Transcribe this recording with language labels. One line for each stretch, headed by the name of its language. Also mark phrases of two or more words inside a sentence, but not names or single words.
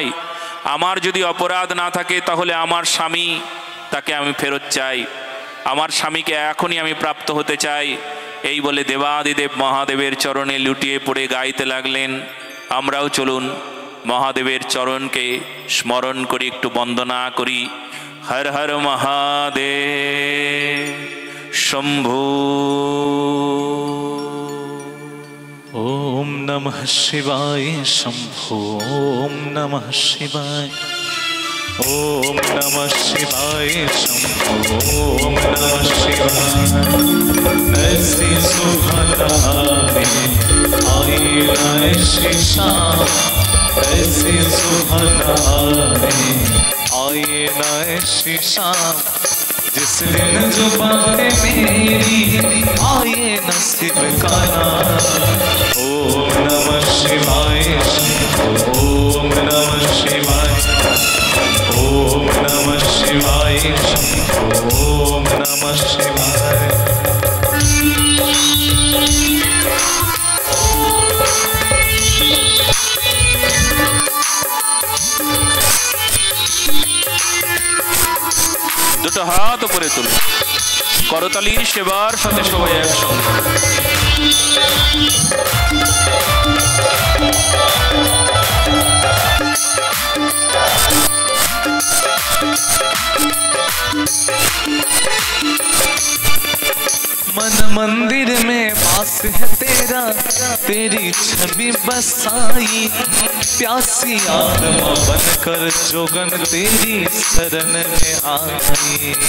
Bangla: আমার যদি অপরাধ না থাকে তাহলে আমার স্বামী, তাকে আমি ফেরত চাই, আমার স্বামীকে এখনই আমি প্রাপ্ত হতে চাই। এই বলে দেবাদিদেব মহাদেবের চরণে লুটিয়ে পড়ে গাইতে লাগলেন। আমরাও চলুন মহাদেবের চরণকে স্মরণ করি, একটু বন্দনা করি।
Sanskrit: হর হর মহাদেব शंभो। ओम नमः शिवाय शंभो। ओम नमः शिवाय। ओम नमः शिवाय शंभो। ओम नमः शिवाय।
Hindi: ऐसी सुहाना आई ऐसी शाम, ऐसी सुहाना आई ऐसी शाम, जिस दिन जो बातें मेरी आए नसीब का नाम।
Sanskrit: ओम नमः शिवाय शंभो। ओम नमः शिवाय। ओम नमः शिवाय शंभो। ओम नमः शिवाय।
Bangla: দুটো হাত উপরে তুলুন, করতালির সেবার সাথে সবাই একসঙ্গে।
Hindi: मन मंदिर में वास है तेरा, तेरी छवि बसाई, प्यासी आत्मा बनकर जोगन तेरी शरण में आई।